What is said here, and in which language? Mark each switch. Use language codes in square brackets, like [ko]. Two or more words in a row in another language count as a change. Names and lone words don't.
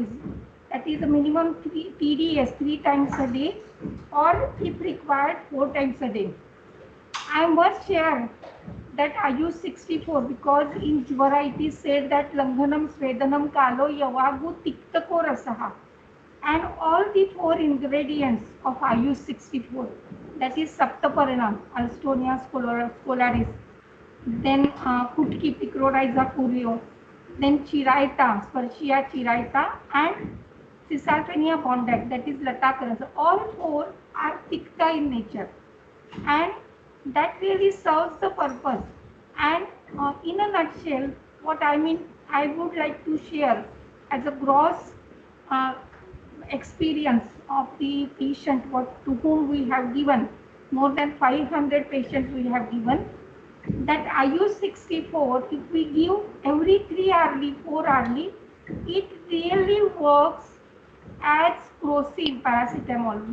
[en] That is the minimum TDS 3 times a day, or if required 4 times a day. I must share that Ayush 64, because in Jvara it is said that [sa] Langhanam Svedanam Kalo Yavagu Tiktako Rasaha, [en] and all the 4 ingredients of Ayush 64, that is Saptaparanam, Alstonia scolaris, then Kutki Picrorhiza curio, then Chiraita, Sparshia chiraita, and Cisalpenia bondac, that is Latakarasa. All 4 are Tikta in nature, and that really serves the purpose. And in a nutshell, what I would like to share as a gross uh, experience of the patient to whom we have given, more than 500 patients we have given, that Ayush 64, if we give every 3 hourly, 4 hourly, it really works as Crocin paracetamol.